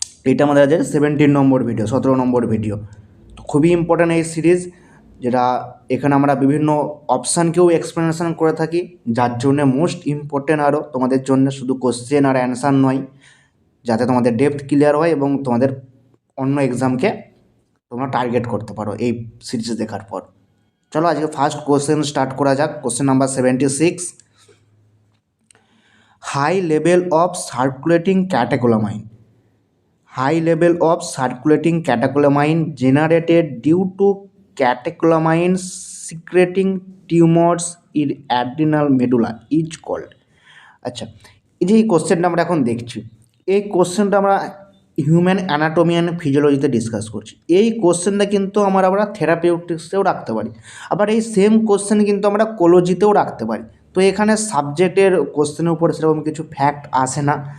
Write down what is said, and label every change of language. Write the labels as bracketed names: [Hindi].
[Bangla] এটা আমাদের আছে 17 নম্বর ভিডিও, 17 নম্বর ভিডিও। তো খুবই ইম্পর্টেন্ট এই সিরিজ, যেটা এখানে আমরা বিভিন্ন অপশানকেও এক্সপ্লেনেশন করে থাকি, যার জন্য মোস্ট ইম্পর্টেন্ট আরও তোমাদের জন্য শুধু কোশ্চেন আর অ্যান্সার নয়, যাতে তোমাদের ডেপথ ক্লিয়ার হয় এবং তোমাদের অন্য এক্সামকে তোমরা টার্গেট করতে পারো এই সিরিজ দেখার পর। চলো আজকে ফার্স্ট কোশ্চেন স্টার্ট করা যাক। Question number 76, [English] High level of circulating catecholamine. High level of circulating catecholamine generated due to catecholamine secreting tumors in adrenal medulla is called. [Bangla] আচ্ছা, এই যে এই কোশ্চেনটা আমরা এখন দেখছি, এই কোশ্চেনটা আমরা হিউম্যান অ্যানাটমি অ্যান্ড ফিজিওলজিতে ডিসকাস করছি। এই কোশ্চেনটা কিন্তু আমরা থেরাপিউটিক্সেও রাখতে পারি, আবার এই সেম কোশ্চেন কিন্তু আমরা কোলজিতেও রাখতে পারি। তো এখানে সাবজেক্টের কোশ্চেনের উপর সেরকম কিছু ফ্যাক্ট আসে না।